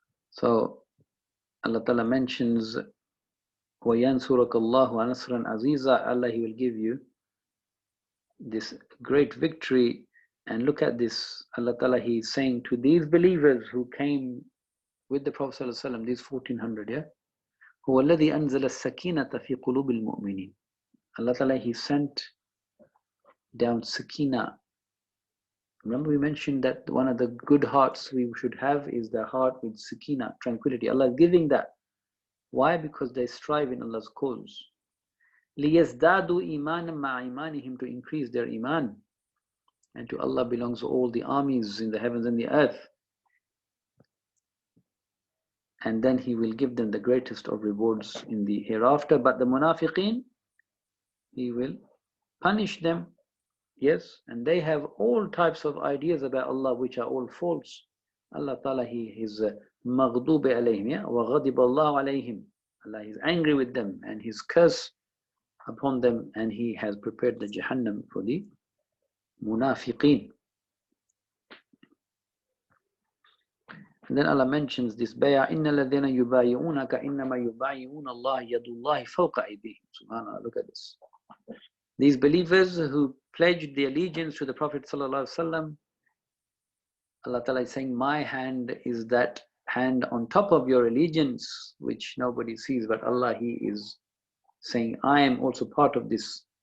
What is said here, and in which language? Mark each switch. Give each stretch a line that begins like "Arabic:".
English: So Allah Ta'ala mentions,
Arabic: وَيَنْصُرَكَ اللَّهُ نَصْرًا عَزِيزًا.
English: Allah, He will give you this great victory. And look at this. Allah Ta'ala, He is saying to these believers who came with the Prophet ﷺ, these 1400, yeah?
Arabic: هُوَ الَّذِي أَنزَلَ السَّكِينَةَ فِي قُلُوبِ الْمُؤْمِنِينَ.
English: Allah Ta'ala, He sent down sakina, Remember we mentioned that one of the good hearts we should have is the heart with sakina, tranquility. Allah is giving that. Why? Because they strive in Allah's cause.
Arabic: لِيَزْدَادُوا إِيمَانًا مَعَ إِيمَانِهِمْ,
English: to increase their iman. And to Allah belongs all the armies in the heavens and the earth. And then He will give them the greatest of rewards in the hereafter. But the munafiqeen, He will punish them. Yes, and they have all types of ideas about Allah which are all false. Allah Ta'ala, He is maghdub alayhim, yeah?
Arabic: Wa ghadib Allah alayhim.
English: Allah is angry with them and His curse upon them, and He has prepared the Jahannam for the munafiqeen. And then Allah mentions this bay'ah,
Arabic: إِنَّ الَّذِينَ يُبَايِعُونَكَ إِنَّمَا يُبَايِعُونَ اللَّهَ يَدُ اللَّهِ فَوْقَ أَيْدِيهِمْ.
English: SubhanAllah, look at this. These believers who pledged the allegiance to the Prophet ﷺ, Allah Ta'ala is saying, my hand is that hand on top of your allegiance, which nobody sees, but Allah, He is saying, I am also part of this.